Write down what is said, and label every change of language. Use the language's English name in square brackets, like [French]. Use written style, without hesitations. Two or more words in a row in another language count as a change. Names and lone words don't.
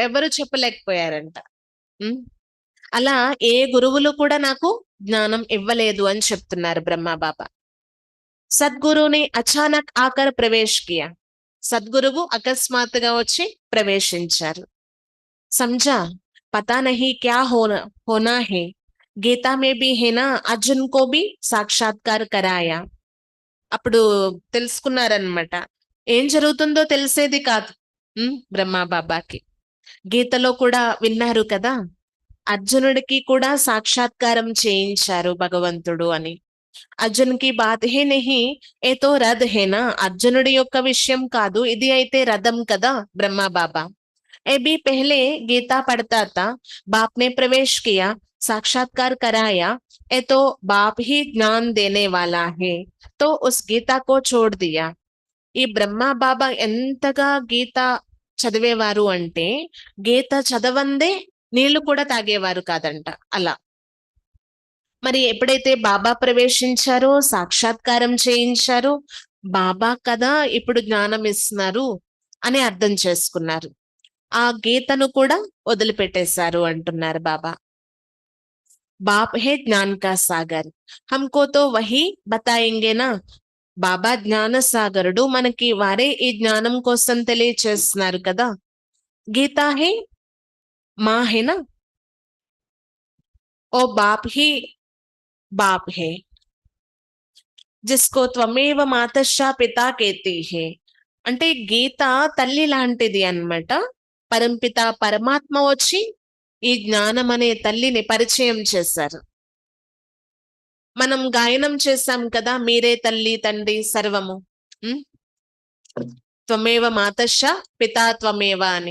[Telugu] ఎవరు చెప్పలేకపోయారంట. అలా ఏ గురువులు కూడా నాకు జ్ఞానం ఇవ్వలేదు అని చెప్తున్నారు బ్రహ్మ బాబా. [Hindi] सद्गुरु ने अचानक आकर प्रवेश किया, [Telugu] సద్గురువు అకస్మాత్తుగా వచ్చి ప్రవేశించారు. [Hindi] समझा, पता नहीं क्या होना है, गीता में भी है ना, अर्जुन को भी సాక్షాత్కార్ कराया. [Telugu] అప్పుడు తెలుసుకున్నారనమాట, ఏం జరుగుతుందో తెలిసేది కాదు బ్రహ్మ బాబాకి. గీతలో కూడా విన్నారు కదా, అర్జునుడికి కూడా సాక్షాత్కారం చేయించారు భగవంతుడు అని. [Hindi] अर्जुन की बात है नहीं, ये तो रथ है ना, [Telugu] అర్జునుడి యొక్క విషయం కాదు, ఇది అయితే రథం కదా బ్రహ్మ బాబా. [Hindi] अभी पहले गीता पढ़ता था, बाप ने प्रवेश किया, साक्षात्कार कराया, ये तो बाप ही ज्ञान देने वाला है, तो उस गीता को छोड़ दिया. [Telugu] ఈ బ్రహ్మ బాబా ఎంతగా గీత చదివేవారు అంటే, గీత చదవందే నీళ్లు కూడా తాగేవారు కాదంట. అలా మరి ఎప్పుడైతే బాబా ప్రవేశించారో, సాక్షాత్కారం చేయించారో, బాబా కదా ఇప్పుడు జ్ఞానం ఇస్తున్నారు అని అర్థం చేసుకున్నారు. ఆ గీతను కూడా వదిలిపెట్టేశారు అంటున్నారు బాబా. [Hindi] बाप है ज्ञान का सागर, हमको तो वही बताएंगे ना. [Telugu] బాబా జ్ఞాన సాగరుడు, మనకి వారే ఈ జ్ఞానం కోసం తెలియచేస్తున్నారు కదా. [Hindi] गीता है माँ है ना, वो बाप ही बाप है, जिसको [Sanskrit] త్వమేవ మాతశ్చ పితా [Hindi] कहते है. [Telugu] అంటే గీత తల్లి లాంటిది అన్నమాట. పరంపిత పరమాత్మ వచ్చి ఈ జ్ఞానం అనే తల్లిని పరిచయం చేశారు. మనం గాయనం చేశాం కదా, మీరే తల్లి తండ్రి సర్వము, [Sanskrit] త్వమేవ మాతశ్చ పితా త్వమేవ [Telugu] అని.